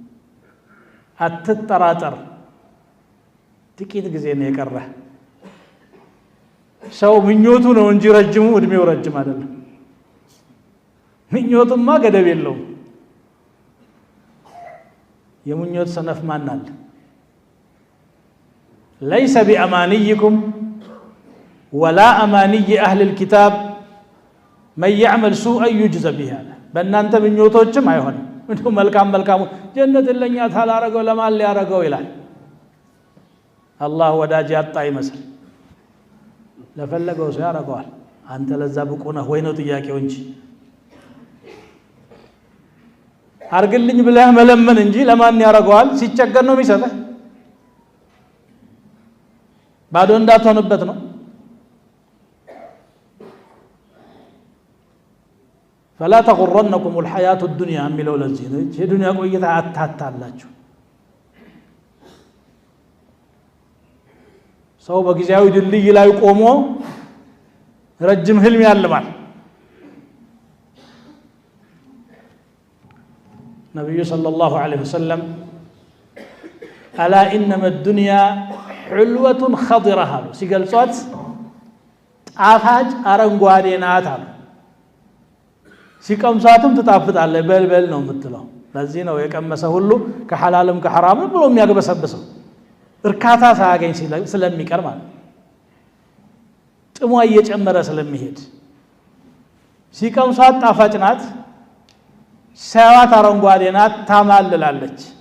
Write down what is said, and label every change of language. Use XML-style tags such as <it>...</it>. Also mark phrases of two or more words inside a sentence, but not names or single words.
<am>አትጠራጠር፣ ጥቂት ጊዜ ነው የቀረህ። ሰው ምኞቱ ነው እንጂ ረጅሙ እድሜው ረጅም አይደለም። ምኞቱማ ገደብ የለውም። የምኞት ሰነፍ ማን አለ?</am> <ar>ليس بأمانيكم ولا أماني أهل الكتاب من يعمل سوءا يجزى به</ar> <am>በእናንተ ምኞቶችም አይሆንም። እንዴ መልካም ጀነት ለኛ ታላረገው ለማን ሊያረገው ይላል። አላህ ወዳጅ ያጣ ይመስል ለፈለገው ሰው ያረጋዋል። አንተ ለዛ ብቁ ነህ ወይ ነው ጥያቄው እንጂ አርግልኝ ብለህ መለመን እንጂ ለማን ያረጋዋል? ሲቸገር ነው የሚሰጠህ። ባዶ እንዳትሆንበት ነው።</am> <ar>فلا تغرنكم الحياة الدنيا</ar> <am>የሚለው ለዚህ ነው። የዱንያ ቆይታ አታታላችሁ። ሰው በጊዜያዊ ድልድይ ላይ ቆሞ ረጅም ህልም ያልማል። ነብዩ</am> <ar>صلى الله عليه وسلم ألا إنما الدنيا حلوة خضرة</ar> <am>አሉ ሲገልጿት ጣፋጭ አረንጓዴ ናት አሉ። ሲቀምሳትም ትጣፍጣለች፣ በልበል ነው የምትለው። ለዚህ ነው የቀመሰ ሁሉ ከሐላልም ከሐራምም ብሎ የሚያገበሰብሰው እርካታ ሳያገኝ ስለሚቀር ማለት ጥሟ እየጨመረ ስለሚሄድ ሲቀምሷት ጣፋጭ ናት ሲያዋት አረንጓዴ ናት ታማልላለች</am>